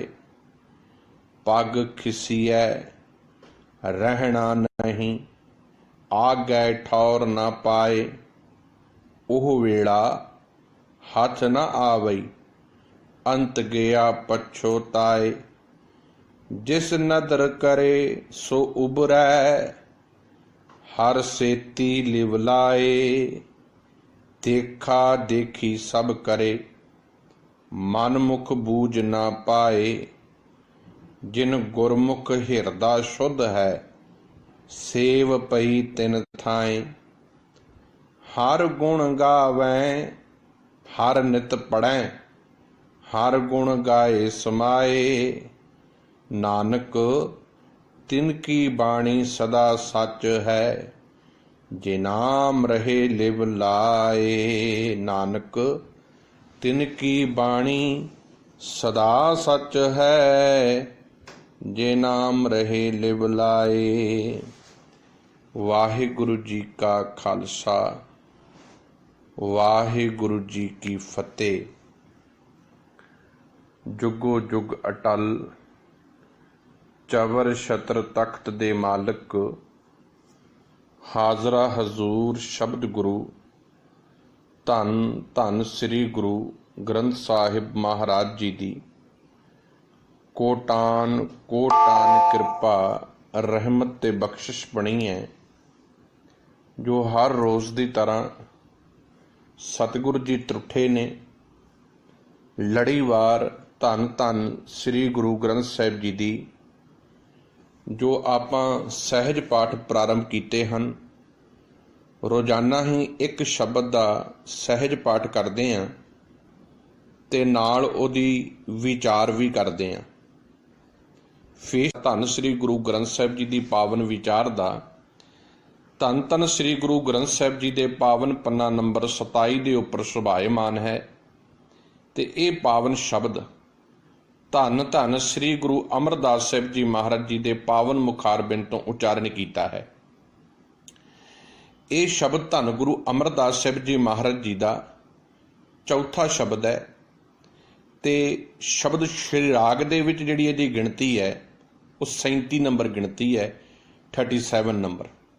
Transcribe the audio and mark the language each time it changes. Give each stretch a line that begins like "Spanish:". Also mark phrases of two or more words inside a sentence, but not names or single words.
Punjabi: ਪਗ ਖਿਸਿਐ ਰਹਿਣਾ ਨਹੀਂ ਆਗੈ ਠੌਰ ਨ ਪਾਏ। ਓਹ ਵੇਲਾ ਹੱਥ ਨ ਆਵਈ ਅੰਤ ਗਿਆ ਪਛੁਤਾਏ। ਜਿਸ ਨਦਰ ਕਰੇ ਸੋ ਉਬਰੈ ਹਰ ਸੇਤੀ ਲਿਵਲਾਏ। ਦੇਖਾ ਦੇਖੀ ਸਭ ਕਰੇ ਮਨ ਮੁਖ ਬੂਝ ਨ ਪਾਏ। ਜਿਨ ਗੁਰਮੁਖ ਹਿਰਦਾ ਸ਼ੁੱਧ ਹੈ ਸੇਵ ਪਈ ਤਿਨ ਥਾਏਂ। ਹਰ ਗੁਣ ਗਾਵੈਂ ਹਰ ਨਿਤ ਪੜ੍ਹੈਂ ਹਰ ਗੁਣ ਗਾਏ ਸਮਾਏ। ਨਾਨਕ ਤਿਨਕੀ ਬਾਣੀ ਸਦਾ ਸੱਚ ਹੈ ਜੇ ਨਾਮ ਰਹੇ ਲਿਵ ਲਾਏ। ਨਾਨਕ ਤਿਨਕੀ ਬਾਣੀ ਸਦਾ ਸੱਚ ਹੈ ਜੇ ਨਾਮ ਰਹੇ ਲਿਵ ਲਾਏ। ਵਾਹਿਗੁਰੂ ਜੀ ਕਾ ਖ਼ਾਲਸਾ ਵਾਹਿਗੁਰੂ ਜੀ ਕੀ ਫ਼ਤਿਹ। ਜੁਗੋ ਜੁਗ ਅਟੱਲ ਚਵਰ ਛਤਰ ਤਖ਼ਤ ਦੇ ਮਾਲਕ ਹਾਜ਼ਰਾ ਹਜ਼ੂਰ ਸ਼ਬਦ ਗੁਰੂ ਧੰਨ ਧੰਨ ਸ੍ਰੀ ਗੁਰੂ ਗ੍ਰੰਥ ਸਾਹਿਬ ਮਹਾਰਾਜ ਜੀ ਦੀ ਕੋਟਾਨ ਕੋਟਾਨ ਕਿਰਪਾ ਰਹਿਮਤ ਤੇ ਬਖ਼ਸ਼ਿਸ਼ ਬਣੀ ਹੈ।
Hindi: जो हर रोज़ की तरह
Punjabi: ਸਤਿਗੁਰੂ ਜੀ ਤਰੁੱਠੇ ਨੇ ਲੜੀਵਾਰ ਧੰਨ ਧੰਨ ਸ੍ਰੀ ਗੁਰੂ ਗ੍ਰੰਥ ਸਾਹਿਬ ਜੀ ਦੀ ਜੋ ਆਪਾਂ ਸਹਿਜ ਪਾਠ ਪ੍ਰਾਰੰਭ ਕੀਤੇ ਹੈਂ।
Hindi: रोज़ाना ही एक शब्द का सहज पाठ करते हैं
Punjabi: ਤੇ ਨਾਲ ਓਦੀ
Hindi: विचार भी करते हैं। फिर धन श्री गुरु ग्रंथ साहिब जी की पावन विचार का
Punjabi: ਧੰਨ ਧੰਨ ਸ੍ਰੀ ਗੁਰੂ ਗ੍ਰੰਥ ਸਾਹਿਬ ਜੀ ਦੇ ਪਾਵਨ ਪੰਨਾ ਨੰਬਰ 27 ਦੇ ਉੱਪਰ ਸੁਭਾਇਮਾਨ ਹੈ ਤੇ ਇਹ ਪਾਵਨ ਸ਼ਬਦ ਧੰਨ ਧੰਨ ਸ੍ਰੀ ਗੁਰੂ ਅਮਰਦਾਸ ਸਾਹਿਬ ਜੀ ਮਹਾਰਾਜ ਜੀ ਦੇ ਪਾਵਨ ਮੁਖਾਰਬਿੰਦ ਤੋਂ ਉਚਾਰਨ ਕੀਤਾ ਹੈ। ਇਹ ਸ਼ਬਦ ਧੰਨ ਗੁਰੂ ਅਮਰਦਾਸ ਸਾਹਿਬ ਜੀ ਮਹਾਰਾਜ ਜੀ ਦਾ ਚੌਥਾ ਸ਼ਬਦ ਹੈ ਤੇ ਸ਼ਬਦ ਸ਼੍ਰੀ ਰਾਗ ਦੇ ਵਿੱਚ ਜਿਹੜੀ ਇਹਦੀ ਗਿਣਤੀ ਹੈ ਉਹ 37 ਨੰਬਰ ਗਿਣਤੀ ਹੈ, 37 ਨੰਬਰ।